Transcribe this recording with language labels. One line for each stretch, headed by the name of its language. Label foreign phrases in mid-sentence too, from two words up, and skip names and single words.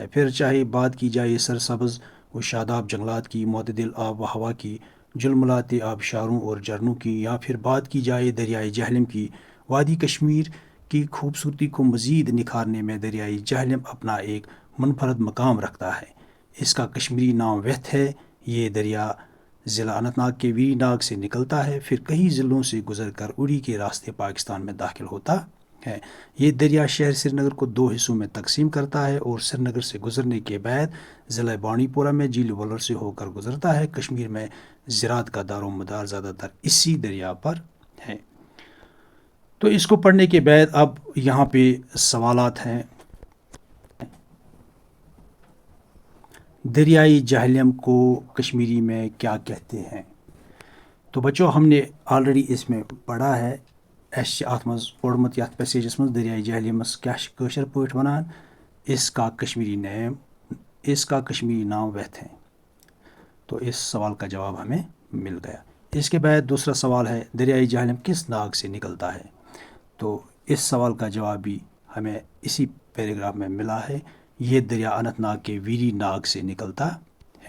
Urdu: پھر چاہے بات کی جائے سرسبز و شاداب جنگلات کی، معتدل آب و ہوا کی، جلملاتے آبشاروں اور جھرنوں کی، یا پھر بات کی جائے دریائے جہلم کی، وادی کشمیر کی خوبصورتی کو مزید نکھارنے میں دریائے جہلم اپنا ایک منفرد مقام رکھتا ہے۔ اس کا کشمیری نام ویتھ ہے۔ یہ دریا ضلع اننت ناگ کے ویری ناگ سے نکلتا ہے، پھر کئی ضلعوں سے گزر کر اڑی کے راستے پاکستان میں داخل ہوتا ہے۔ یہ دریا شہر سری نگر کو 2 حصوں میں تقسیم کرتا ہے اور سری نگر سے گزرنے کے بعد ضلع بانڈی پورہ میں جھیل ولور سے ہو کر گزرتا ہے۔ کشمیر میں زراعت کا دار و مدار زیادہ تر اسی دریا پر ہے۔ تو اس کو پڑھنے کے بعد اب یہاں پہ سوالات ہیں۔ دریائے جہلم کو کشمیری میں کیا کہتے ہیں؟ تو بچوں ہم نے آلریڈی اس میں پڑھا ہے،
Kashmiri: اَسہِ چھِ اَتھ منٛز پوٚرمُت یَتھ پیسیجَس منٛز دریائے جہلمس کیٛاہ چھِ کٲشِر پٲٹھۍ وَنان،
Urdu: اس کا کشمیری نام ویتھ ہے۔ تو اس سوال کا جواب ہمیں مل گیا۔ اس کے بعد دوسرا سوال ہے، دریائے جہلم کس ناگ سے نکلتا ہے؟ تو اس سوال کا جواب بھی ہمیں اسی پیراگراف میں ملا ہے، یہ دریا اننت ناگ کے ویری ناگ سے نکلتا ہے۔